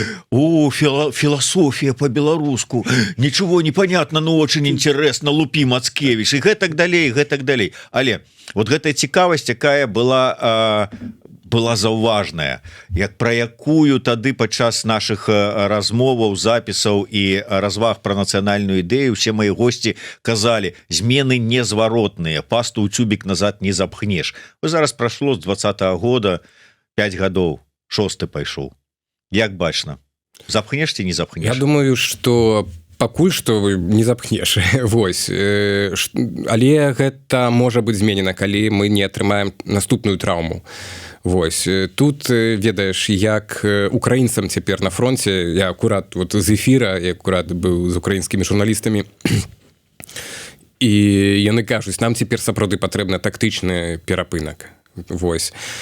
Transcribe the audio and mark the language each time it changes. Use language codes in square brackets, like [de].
[ru] О, философия по-белоруску, ничего не понятно, но очень интересно, Лупі Мацкевич, и [be] гэтак далей. Але вот гэтая цікавасць, якая была заўважная, як пра якую тады падчас наших размоваў, запісаў і разваг пра нацыянальную ідэю усе мои гости казалі: змены незваротныя, пасту ў цюбік назад не запхнеш. Вы зараз прайшло з 20-го года 5 гадоў, 6-й пайшоў. Як бачна, запхнеш ці не запхнеш? Я думаю, что пакуль што не запхнеш. Вось, але гэта можа быць зменена, калі мы не атрымаем наступную траўму. Вось, тут, ведаеш, як украінцам цяпер на фронте, я акурат вот з эфіра, я акурат быў з украінскімі журналістамі, і яны кажуць, нам цяпер сапраўды патрэбны тактычны перапынак. Вось.